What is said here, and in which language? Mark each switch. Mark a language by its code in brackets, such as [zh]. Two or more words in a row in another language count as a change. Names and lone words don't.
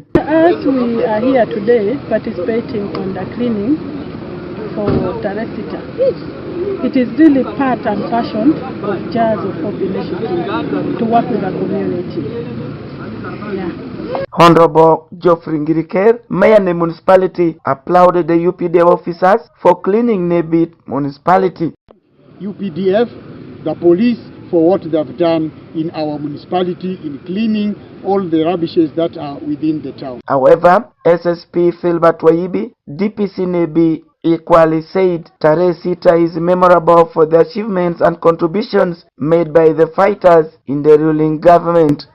[en] As we are here today participating on the cleaning for Tarehe Sita, it is really part and passion of Jazz of Hope Initiative to work with the community. Yeah. Honorable Geoffrey Ngiriker, Mayor of the municipality, applauded the UPDF officers for cleaning Nebi municipality. UPDF, the police, for what they have done in our municipality in cleaning all the rubbishes that are within the town. However, SSP Philbert Waibi, DPC Nebi, equally said Tarehe Sita is memorable for the achievements and contributions made by the fighters in the ruling government.